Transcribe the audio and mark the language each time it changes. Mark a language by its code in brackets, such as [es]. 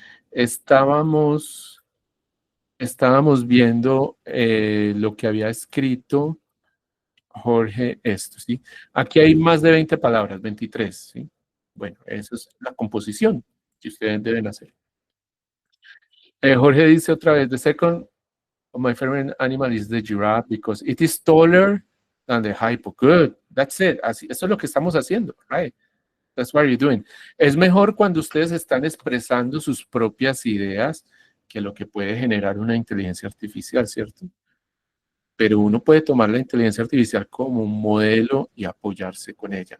[es] Estábamos viendo lo que había escrito Jorge, esto, ¿sí? Aquí hay más de 20 palabras, 23, ¿sí? Bueno, esa es la composición que ustedes deben hacer. [en] Jorge [es] dice otra vez, [en] the second of my favorite animal is the giraffe because it is taller than the hippo. Good, that's it. [es] Así, eso es lo que estamos haciendo, right? [en] That's what you're doing. [es] Es mejor cuando ustedes están expresando sus propias ideas que lo que puede generar una inteligencia artificial, ¿cierto? Pero uno puede tomar la inteligencia artificial como un modelo y apoyarse con ella.